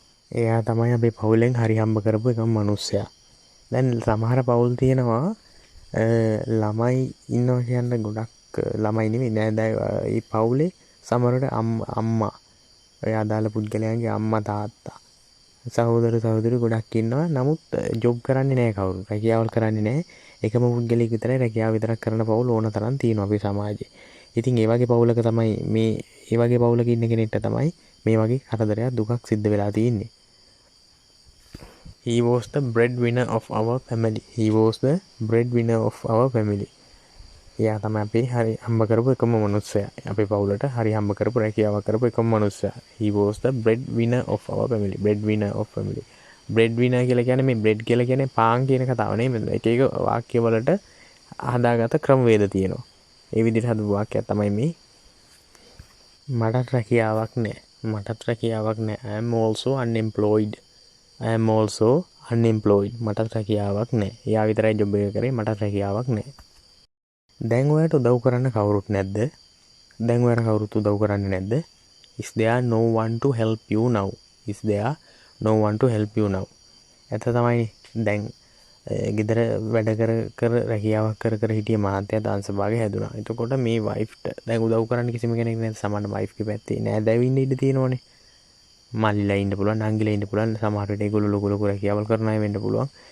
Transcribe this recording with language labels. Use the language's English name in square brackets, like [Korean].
[Sinhala] එයා තමයි අපේ පවුලෙන් හරි හම්බ කරපු එකම මිනිස්සයා. දැන් සමහර පවුල් තියෙනවා ළමයි ඉන්නවා කියන්න ගොඩක් ළමයි නෙමෙයි නේද ඒ පවුලේ සමහරට අම්මා ඔය අදාළ පුද්ගලයන්ගේ අම්මා තාත්තා සහෝදර සහෝදරි ගොඩක් ඉන්නවා. නමුත් ජොබ් කරන්නේ නැහැ කවුරු. රැකියාවල් කරන්නේ නැහැ. එකම පුද්ගලයෙක් විතරයි රැකියාව විතරක් කරන පවුල් ඕන තරම් තියෙනවා අපේ සමාජයේ. ඉතින් ඒ වගේ පවුලක තමයි ඒ වගේ පවුලක ඉන්න කෙනෙක්ට තමයි මේ වගේ කරදරයක් දුකක් සිද්ධ වෙලා තියෙන්නේ. [English] He was the breadwinner of our family. He was the breadwinner of our family. [Sinhala] එයා තමයි අපි හරි හම්බ කරපු එකම මනුස්සයා. අපේ පවුලට හරි හම්බ කරපු රැකියාවක් කරපු එකම මනුස්සයා. [English] He was the breadwinner of our family. Breadwinner of family. [Sinhala] breadwinner කියලා කියන්නේ මේ bread කියලා කියන්නේ පාන් කියන කතාව නෙමෙයි. එක එක වාක්‍ය වලට හදාගත්ත ක්‍රමවේද තියෙනවා. ඒ විදිහට හදපු වාක්‍යයක් තමයි මේ. මටත් රැකියාවක් නැහැ. මටත් රැකියාවක් නැහැ. [English] I am also unemployed. I am also unemployed. [Sinhala] මටත් රැකියාවක් නැහැ. එයා විතරයි ජොබ් එක කරේ. මටත් රැකියාවක් නැහැ. දැන් ඔයාලට උදව් කරන්න කවුරුත් නැද්ද? දැන් ඔයාලට කවුරුත් උදව් කරන්නේ නැද්ද? [English] Is there no one to help you now? Is there no one to help you now? [Sinhala] එත තමයි දැන් ගෙදර වැඩ කර රැකියාවක් කර හිටිය මහත්තයා අංශභාගය හැදුනා. එතකොට මේ වයිෆ්ට දැන් උදව් කරන්න කිසිම කෙනෙක් නැද්ද? සමහර වයිෆ්ගේ පැත්තේ නෑ දැවින්න ඉඩ තියෙනවනේ. මල්ලිලා ඉන්න පුළුවන්, නංගිලා ඉන්න පුළුවන්. සමහර වෙලට ඒගොල්ලෝ ලොකු රැකියාවල් කරන අය වෙන්න පුළුවන්.